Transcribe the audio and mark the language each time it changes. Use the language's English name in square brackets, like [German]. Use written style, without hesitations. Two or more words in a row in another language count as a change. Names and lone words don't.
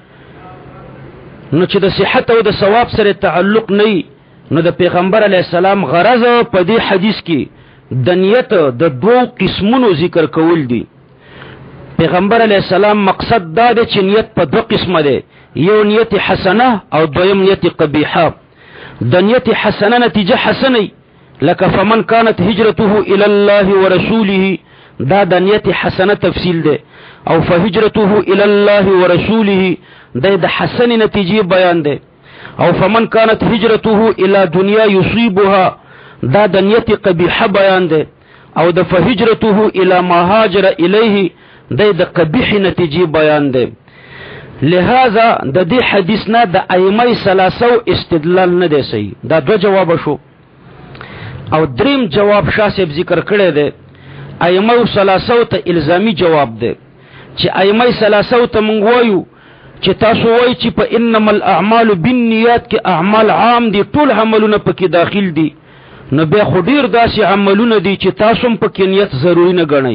[Pashto] نو چې د صحت او د ثواب سره تعلق نه، نو د پیغمبر علی السلام غرض په دې حدیث کې د نیت د دوه قسمونو ذکر کول دي. پیغمبر علی السلام مقصد دا دی چې نیت په دوه قسمه ده، یو نیت حسنه او دویم نیت قبیحه. د نیت حسنه نتیجه حسنه لکه [Arabic] فمن كانت هجرته الى الله ورسوله، [Pashto] دا د نیت حسنه تفصیل ده. او [Arabic] فهجرته الى الله ورسوله [Pashto] د حسن نتیجه بیان ده. او [Arabic] فمن كانت هجرته الى دنیا يصيبها، [Pashto] دا د نیت قبیحه بیان ده. او د [Arabic] فهجرته الى ما هاجر الیه [Pashto] د قبیح نتیجه بیان ده. لہذا د دې حدیث نه د [Arabic] ائمه ثلاثه [Pashto] استدلال نه دی صحیح. دا دو جواب شو. او دریم جواب شاسب ذکر کړی دی، [Arabic] ائمه ثلاثه [Pashto] ته الزامی جواب دی چې [Arabic] ائمه ثلاثه [Pashto] ته مونږ وایو چې تاسو وایي چې په [Arabic] انما الاعمال بالنیات [Pashto] کې اعمال عام دي، ټول عملونه پکې داخل دي، نو بیا خو ډیر داسې عملونه دي چې تاسو هم پکې نیت ضروري نه ګڼئ.